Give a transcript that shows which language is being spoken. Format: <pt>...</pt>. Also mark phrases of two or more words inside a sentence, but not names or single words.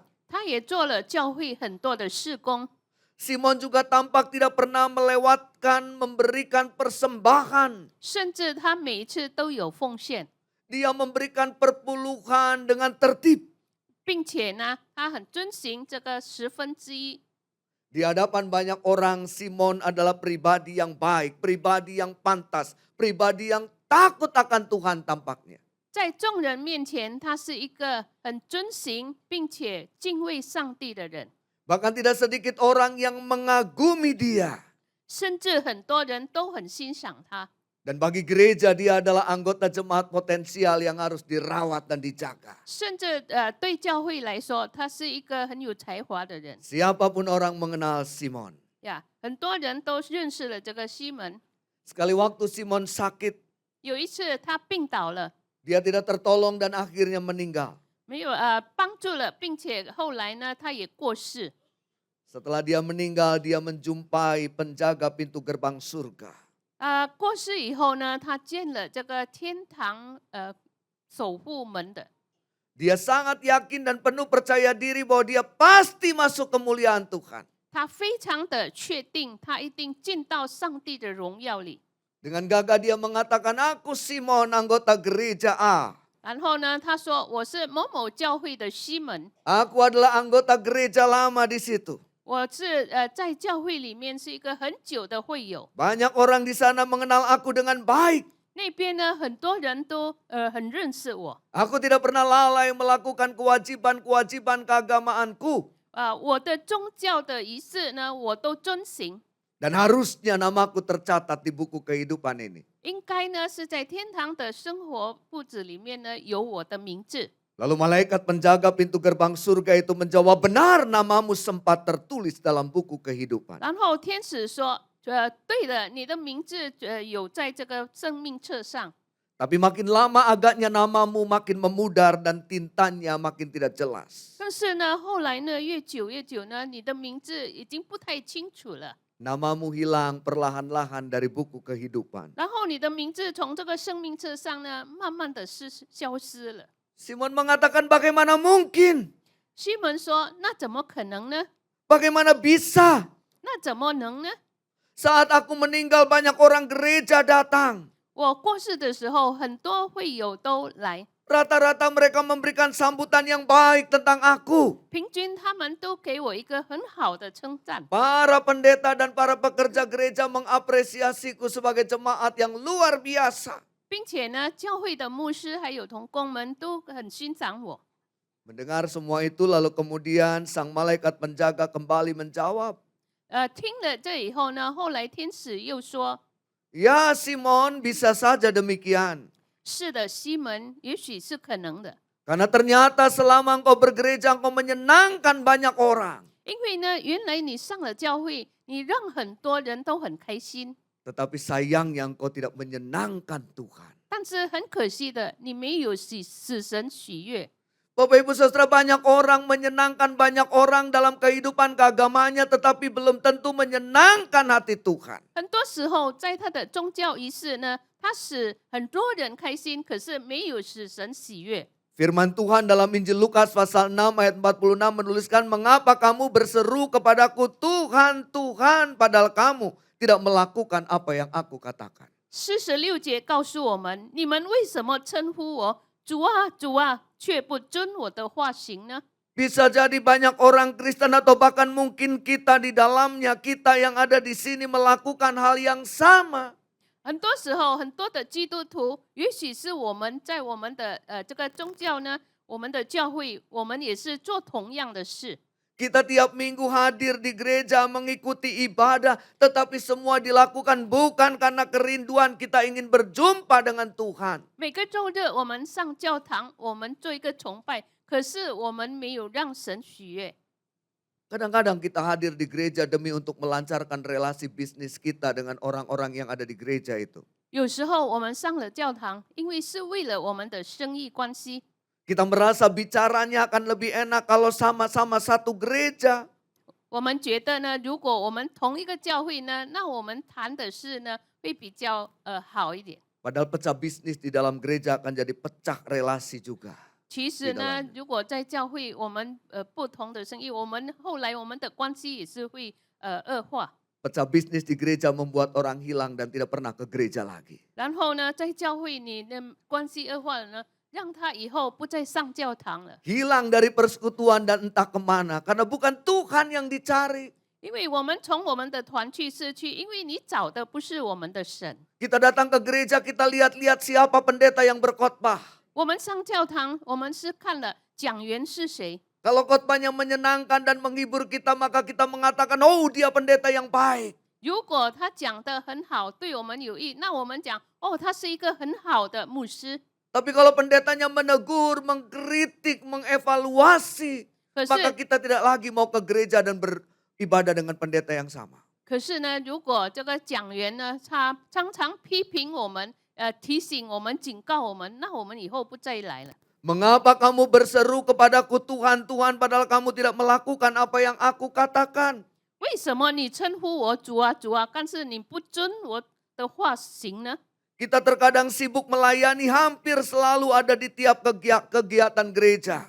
<zh>他也做了教会很多的事工。</zh> <id>Simon juga tampak tidak pernah melewatkan memberikan persembahan.</id> <zh>甚至他每一次都有奉献，</zh> <id>Dia memberikan perpuluhan dengan tertib.</id> <zh>并且呢，他很遵行这个1/10。</zh> <id>Di hadapan banyak orang, Simon adalah pribadi yang baik, pribadi yang pantas, pribadi yang takut akan Tuhan tampaknya.</id> <zh>在众人面前，他是一个很遵行并且敬畏上帝的人，</zh> <id>Bahkan tidak sedikit orang yang mengagumi dia.</id> <zh>甚至很多人都很欣赏他。</zh> <id>Dan bagi gereja dia adalah anggota jemaat potensial yang harus dirawat dan dijaga.</id> <zh>甚至对教会来说，他是一个很有才华的人</zh> <id>Siapapun orang mengenal Simon.</id> <zh>呀。很多人都认识了这个西门。</zh> <id>Sekali waktu Simon sakit,</id> <zh>有一次他病倒了，</zh> <id>dia tidak tertolong dan akhirnya meninggal.</id> <zh>没有帮助了，并且后来呢，他也过世。</zh> <id>Setelah dia meninggal, dia menjumpai penjaga pintu gerbang surga.</id> <zh>过世以后呢，他见了这个天堂守护门的。</zh> <id>Dia sangat yakin dan penuh percaya diri bahwa dia pasti masuk kemuliaan Tuhan.</id> <zh>他非常的确定，他一定进到上帝的荣耀里。</zh> <id>Dengan gagah dia mengatakan, aku Simon anggota gereja A.</id> <zh>然后呢，他说我是某某教会的西门，</zh> <id>Aku adalah anggota gereja lama di situ.</id> <zh>我是在教会里面是一个很久的会友。</zh> <id>Banyak orang di sana mengenal aku dengan baik.</id> <zh>那边呢，很多人都很认识我。</zh> <id>Aku tidak pernah lalai melakukan kewajiban-kewajiban keagamaanku.</id> <zh>我的宗教的仪式呢，我都遵行。</zh> <id>Dan harusnya namaku tercatat di buku kehidupan ini.</id> <zh>应该呢是在天堂的生活簿子里面呢有我的名字。</zh> <id>Lalu malaikat penjaga pintu gerbang surga itu menjawab, benar namamu sempat tertulis dalam buku kehidupan.</id> <zh>然后天使说，对的，你的名字有在这个生命册上。</zh> <id>Tapi makin lama agaknya namamu makin memudar dan tintanya makin tidak jelas.</id> <zh>但是呢，后来呢，越久呢，你的名字已经不太清楚了。</zh> <id>Namamu hilang perlahan-lahan dari buku kehidupan.</id> <zh>然后你的名字从这个生命册上呢，慢慢的消失了。</zh> <id>Simon mengatakan, bagaimana mungkin?</id> <zh>西门说：“那怎么可能呢？</zh> <id>Bagaimana bisa?</id> <zh>那怎么能呢？</zh> <id>Saat aku meninggal banyak orang gereja datang.</id> <zh>我过世的时候，很多会友都来，</zh> <id>Rata-rata mereka memberikan sambutan yang baik tentang aku.</id> <zh>平均他们都给我一个很好的称赞。</zh> <id>Para pendeta dan para pekerja gereja mengapresiasiku sebagai jemaat yang luar biasa.</id> <zh>并且呢，教会的牧师还有同工们都很欣赏我。</zh> <id>Mendengar semua itu lalu kemudian sang malaikat penjaga kembali menjawab.</id> <zh>听了这以后呢，后来天使又说</zh> <id>Ya Simon, bisa saja demikian.</id> <zh>是的，西门，也许是可能的，</zh> <id>Karena ternyata selama engkau bergereja engkau menyenangkan banyak orang.</id> <zh>因为呢，原来你上了教会，你让很多人都很开心，</zh> <id>Tetapi sayangnya engkau tidak menyenangkan Tuhan.</id> <zh>但是很可惜的，你没有使神喜悦。</zh> <id>Bapak Ibu Saudara, banyak orang menyenangkan banyak orang dalam kehidupan keagamaannya tetapi belum tentu menyenangkan hati Tuhan.</id> <zh>很多时候，在他的宗教仪式呢，他使很多人开心，可是没有使神喜悦。</zh> <id>Firman Tuhan dalam Injil Lukas pasal 6 ayat 46 menuliskan, mengapa kamu berseru kepadaku Tuhan, Tuhan, padahal kamu tidak melakukan apa yang aku katakan.</id> <zh>46 节告诉我们，你们为什么称呼我主啊，主啊，却不遵我的话行呢？</zh> <id>Bisa jadi banyak orang Kristen atau bahkan mungkin kita di dalamnya, kita yang ada di sini melakukan hal yang sama.</id> <zh>很多时候，很多的基督徒，也许是我们在我们的这个宗教呢，我们的教会，我们也是做同样的事。</zh> <id>Kita tiap minggu hadir di gereja mengikuti ibadah, tetapi semua dilakukan bukan karena kerinduan kita ingin berjumpa dengan Tuhan.</id> <zh>每个周日我们上教堂，我们做一个崇拜，可是我们没有让神喜悦。</zh> <id>Kadang-kadang kita hadir di gereja demi untuk melancarkan relasi bisnis kita dengan orang-orang yang ada di gereja itu.</id> <zh>有时候我们上了教堂，因为是为了我们的生意关系。</zh> <id>Kita merasa bicaranya akan lebih enak kalau sama-sama satu gereja.</id> <zh>我们觉得呢，如果我们同一个教会呢，那我们谈的事呢会比较好一点。</zh> <id>Padahal pecah bisnis di dalam gereja akan jadi pecah relasi juga.</id> <zh>其实呢 dalamnya，如果在教会我们不同的生意，我们后来我们的关系也是会恶化。</zh> <id>Pecah bisnis di gereja membuat orang hilang dan tidak pernah ke gereja lagi.</id> <zh>然后呢，在教会你的关系恶化了呢，让他以后不再上教堂了。</zh> <id>Hilang dari persekutuan dan entah kemana. Karena bukan Tuhan yang dicari.</id> <zh>因为我们从我们的团去失去，因为你找的不是我们的神。</zh> <id>Kita datang ke gereja, kita lihat-lihat siapa pendeta yang berkhotbah.</id> <zh>我们上教堂，我们是看了讲员是谁。</zh> <id>Kalau khotbahnya menyenangkan dan menghibur kita, maka kita mengatakan, oh dia pendeta yang baik.</id> <zh>如果他讲的很好，对我们有益，那我们讲哦，他是一个很好的牧师。</zh> <id>Tapi kalau pendetanya menegur, mengkritik, mengevaluasi,</id> <zh>可 maka 是</zh> <id>kita tidak lagi mau ke gereja dan beribadah dengan pendeta yang sama.</id> <zh>可是呢，如果这个讲员呢，他常常批评我们，提醒我们、警告我们，那我们以后不再来了。</zh> <id>Mengapa kamu berseru kepadaku Tuhan, Tuhan, padahal kamu tidak melakukan apa yang aku katakan?</id> <zh>为什么你称呼我主啊主啊，但是你不遵我的话行呢？</zh> <id>Kita terkadang sibuk melayani, hampir selalu ada di tiap kegiatan gereja.</id>